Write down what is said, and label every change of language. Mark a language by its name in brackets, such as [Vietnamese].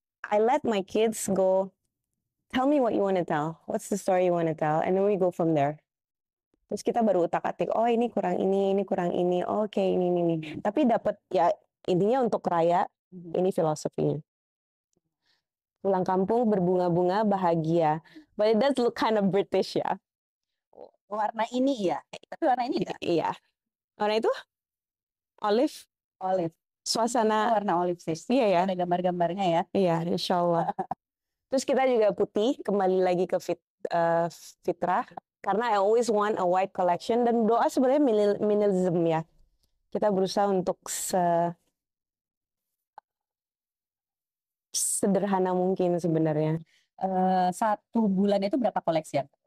[English] I let my kids go, tell me what you want to tell. What's the story you want to tell? And then we go from there. [Indonesian] Terus kita baru utak-atik, oh ini kurang ini kurang ini, oke ini. Tapi dapat ya intinya untuk raya, ini filosofinya. Pulang kampung berbunga-bunga bahagia. [English] But it does look kind of British ya. [Indonesian] Warna ini ya, tapi warna ini enggak? Iya. Warna itu olive. Olive. Suasana warna olive sih. Iya ya. Ada gambar-gambarnya ya. Iya, insya Allah. Terus kita juga putih, kembali lagi ke fitrah. [English] Karena I always want a white collection. [Indonesian] Dan doa sebenarnya minimalism ya. Kita berusaha untuk sederhana mungkin sebenarnya. 1 bulan itu berapa koleksi ya?